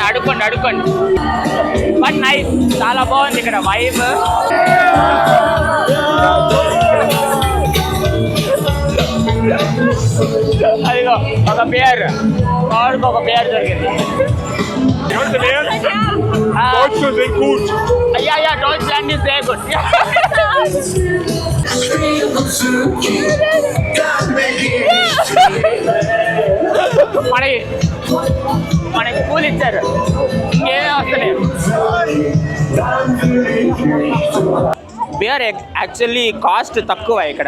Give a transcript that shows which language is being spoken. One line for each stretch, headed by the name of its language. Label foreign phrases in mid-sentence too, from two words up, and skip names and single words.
Telugu: అడుక్కోండి.
English: but nice,
Telugu: చాలా బాగుంది ఇక్కడ వైబ్. అది ఇదిగో ఒక బియర్ వాడికి ఒక బియర్ దొరికింది.
German: Deutsche sind gut.
English: అయ్యా Deutschland is very good.
Telugu: మనకి కూల్ ఇచ్చారు, ఇంకేమీ వస్తలేదు.
English: beer actually cost
Telugu: తక్కువ ఇక్కడ.